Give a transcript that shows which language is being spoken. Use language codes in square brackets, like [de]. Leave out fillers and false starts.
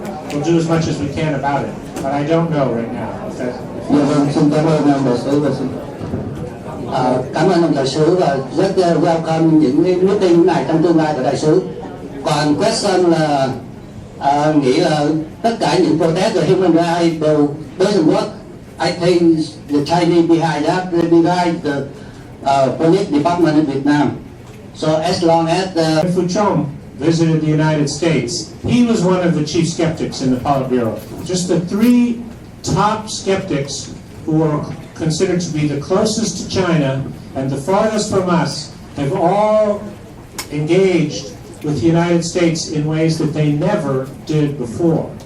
[en] We'll do as much as we can about it, but I don't know right now. [vi] Xin cảm ơn ông đại sứ và cảm ơn ông đại sứ và rất welcome những meeting này trong tương lai của đại sứ. Còn question là nghĩ là tất cả những protest về human rights đều [en] doesn't work. I think the Chinese behind that, they behind the police department in Vietnam. So as long as Phu Trong visited the United States, he was one of the chief skeptics in the Politburo. Just the 3 top skeptics who are considered to be the closest to China and the farthest from us have all engaged with the United States in ways that they never did before.